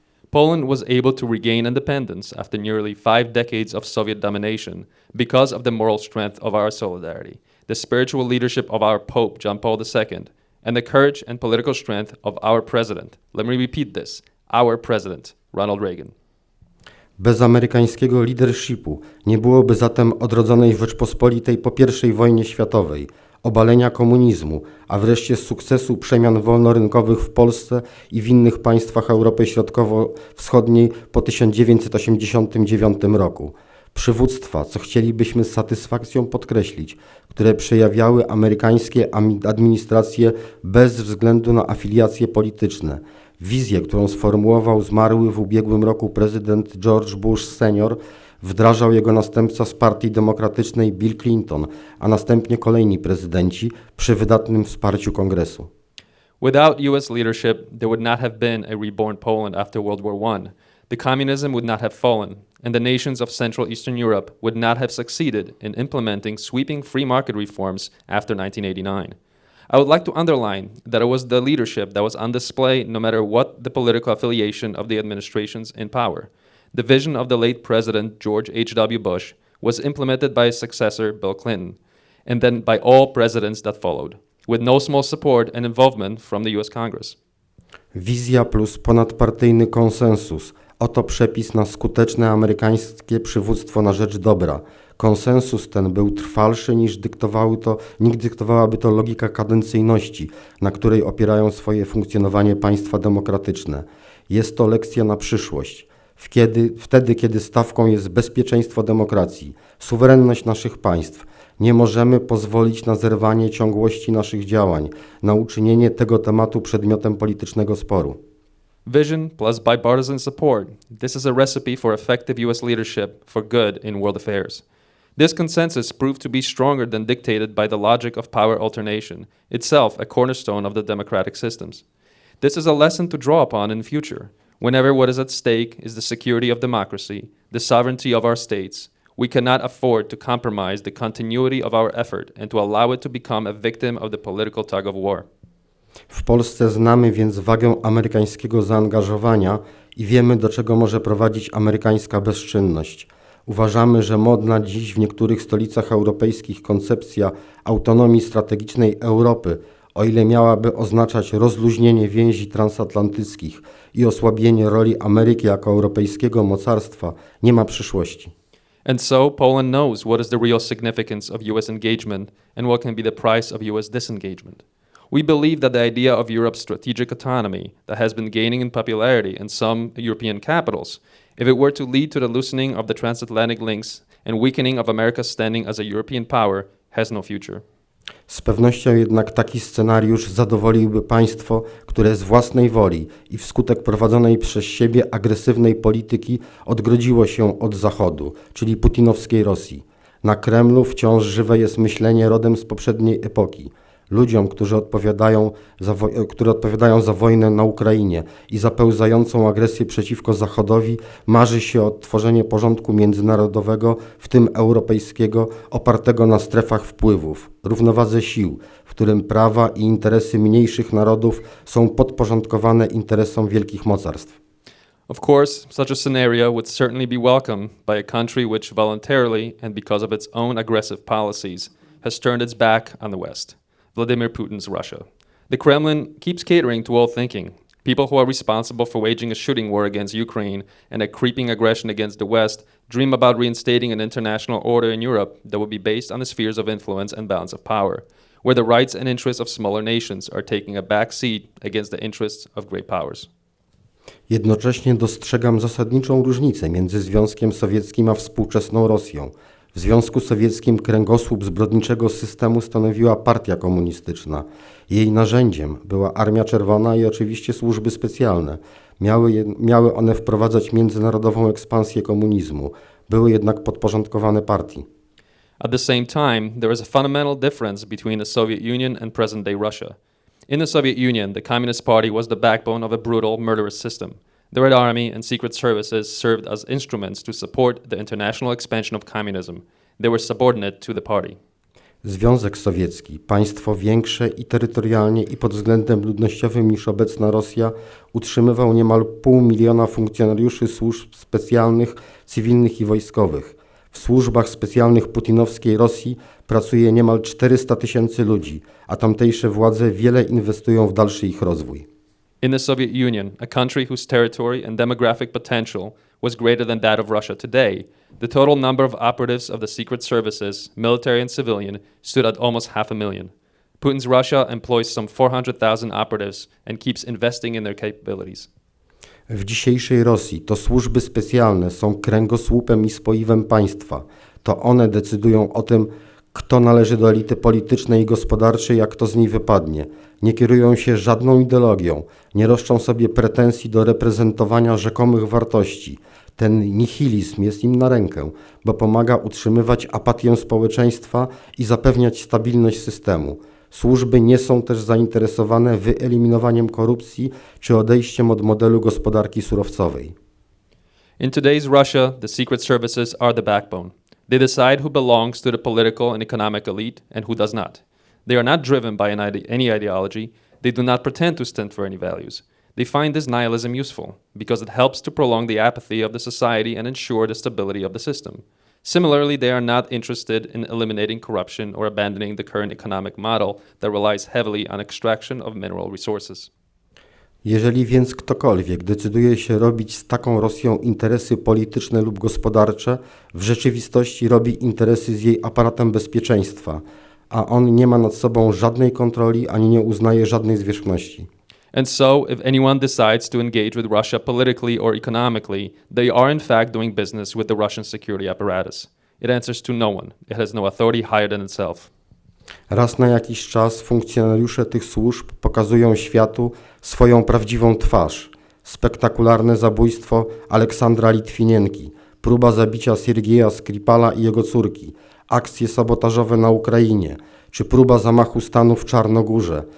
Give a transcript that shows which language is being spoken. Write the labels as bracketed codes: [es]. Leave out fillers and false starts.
[en] Poland was able to regain independence after nearly 5 decades of Soviet domination because of the moral strength of our solidarity, the spiritual leadership of our Pope John Paul II, and the courage and political strength of our president. Let me repeat this, our president, Ronald Reagan. [pl] Bez amerykańskiego leadershipu nie byłoby zatem odrodzonej Rzeczpospolitej po I wojnie światowej, obalenia komunizmu, a wreszcie sukcesu przemian wolnorynkowych w Polsce i w innych państwach Europy Środkowo-Wschodniej po 1989 roku. Przywództwa, co chcielibyśmy z satysfakcją podkreślić, które przejawiały amerykańskie administracje bez względu na afiliacje polityczne. Wizję, którą sformułował zmarły w ubiegłym roku prezydent George Bush senior, wdrażał jego następca z Partii Demokratycznej Bill Clinton, a następnie kolejni prezydenci przy wydatnym wsparciu Kongresu. [en] Without US leadership, there would not have been a reborn Poland after World War I. The communism would not have fallen, and the nations of Central Eastern Europe would not have succeeded in implementing sweeping free market reforms after 1989. I would like to underline that it was the leadership that was on display no matter what the political affiliation of the administrations in power. The vision of the late President George H.W. Bush was implemented by his successor Bill Clinton, and then by all presidents that followed, with no small support and involvement from the US Congress. [pl] Wizja plus ponadpartyjny konsensus. Oto przepis na skuteczne amerykańskie przywództwo na rzecz dobra. Konsensus ten był trwalszy niż dyktowałaby to logika kadencyjności, na której opierają swoje funkcjonowanie państwa demokratyczne. Jest to lekcja na przyszłość. Wtedy, kiedy stawką jest bezpieczeństwo demokracji, suwerenność naszych państw, nie możemy pozwolić na zerwanie ciągłości naszych działań, na uczynienie tego tematu przedmiotem politycznego sporu. [en] Vision plus bipartisan support. This is a recipe for effective US leadership for good in world affairs. This consensus proved to be stronger than dictated by the logic of power alternation, itself a cornerstone of the democratic systems. This is a lesson to draw upon in future. Whenever what is at stake is the security of democracy, the sovereignty of our states, we cannot afford to compromise the continuity of our effort and to allow it to become a victim of the political tug of war. [pl] W Polsce znamy więc wagę amerykańskiego zaangażowania i wiemy, do czego może prowadzić amerykańska bezczynność. Uważamy, że modna dziś w niektórych stolicach europejskich koncepcja autonomii strategicznej Europy, o ile miałaby oznaczać rozluźnienie więzi transatlantyckich i osłabienie roli Ameryki jako europejskiego mocarstwa, nie ma przyszłości. [en] And so, Poland knows what is the real significance of US engagement and what can be the price of US disengagement. We believe that the idea of Europe's strategic autonomy that has been gaining in popularity in some European capitals, if it were to lead to the loosening of the transatlantic links and weakening of America's standing as a European power, has no future. [pl] Z pewnością jednak taki scenariusz zadowoliłby państwo, które z własnej woli i wskutek prowadzonej przez siebie agresywnej polityki odgrodziło się od Zachodu, czyli putinowskiej Rosji. Na Kremlu wciąż żywe jest myślenie rodem z poprzedniej epoki. Ludziom, którzy odpowiadają za wojnę na Ukrainie i za pełzającą agresję przeciwko Zachodowi, marzy się o tworzenie porządku międzynarodowego, w tym europejskiego, opartego na strefach wpływów, równowadze sił, w którym prawa i interesy mniejszych narodów są podporządkowane interesom wielkich mocarstw. [en] Of course, such a scenario would certainly be welcomed by a country which voluntarily and because of its own aggressive policies has turned its back on the West. Vladimir Putin's Russia. The Kremlin keeps catering to all thinking. People who are responsible for waging a shooting war against Ukraine and a creeping aggression against the West dream about reinstating an international order in Europe that would be based on the spheres of influence and balance of power, where the rights and interests of smaller nations are taking a back seat against the interests of great powers. [pl] Jednocześnie dostrzegam zasadniczą różnicę między Związkiem Sowieckim a współczesną Rosją. W Związku Sowieckim kręgosłup zbrodniczego systemu stanowiła partia komunistyczna. Jej narzędziem była Armia Czerwona i oczywiście służby specjalne. Miały one wprowadzać międzynarodową ekspansję komunizmu. Były jednak podporządkowane partii. [en] At the same time, there is a fundamental difference between the Soviet Union and present-day Russia. In the Soviet Union, the Communist Party was the backbone of a brutal, murderous system. The Red Army and secret services served as instruments to support the international expansion of communism. They were subordinate to the party. [pl] Związek Sowiecki, państwo większe i terytorialnie i pod względem ludnościowym niż obecna Rosja, utrzymywał niemal 500 000 funkcjonariuszy służb specjalnych, cywilnych i wojskowych. W służbach specjalnych putinowskiej Rosji pracuje niemal 400 000 ludzi, a tamtejsze władze wiele inwestują w dalszy ich rozwój. [en] In the Soviet Union, a country whose territory and demographic potential was greater than that of Russia today, the total number of operatives of the secret services, military and civilian, stood at almost 500,000. Putin's Russia employs some 400,000 operatives and keeps investing in their capabilities. [pl] W dzisiejszej Rosji to służby specjalne są kręgosłupem i spoiwem państwa. To one decydują o tym, kto należy do elity politycznej i gospodarczej, a kto z niej wypadnie. Nie kierują się żadną ideologią, nie roszczą sobie pretensji do reprezentowania rzekomych wartości. Ten nihilizm jest im na rękę, bo pomaga utrzymywać apatię społeczeństwa i zapewniać stabilność systemu. Służby nie są też zainteresowane wyeliminowaniem korupcji czy odejściem od modelu gospodarki surowcowej. [en] In today's Russia, the secret services are the backbone. They decide who belongs to the political and economic elite and who does not. They are not driven by any ideology. They do not pretend to stand for any values. They find this nihilism useful because it helps to prolong the apathy of the society and ensure the stability of the system. Similarly, they are not interested in eliminating corruption or abandoning the current economic model that relies heavily on extraction of mineral resources. [pl] Jeżeli więc ktokolwiek decyduje się robić z taką Rosją interesy polityczne lub gospodarcze, w rzeczywistości robi interesy z jej aparatem bezpieczeństwa, a on nie ma nad sobą żadnej kontroli ani nie uznaje żadnej zwierzchności. [en] And so, if anyone decides to engage with Russia politically or economically, they are in fact doing business with the Russian security apparatus. It answers to no one. It has no authority higher than itself. [pl] Raz na jakiś czas funkcjonariusze tych służb pokazują światu swoją prawdziwą twarz. Spektakularne zabójstwo Aleksandra Litwinienki, próba zabicia Siergieja Skripala i jego córki, akcje sabotażowe na Ukrainie, czy próba zamachu stanu w Czarnogórze.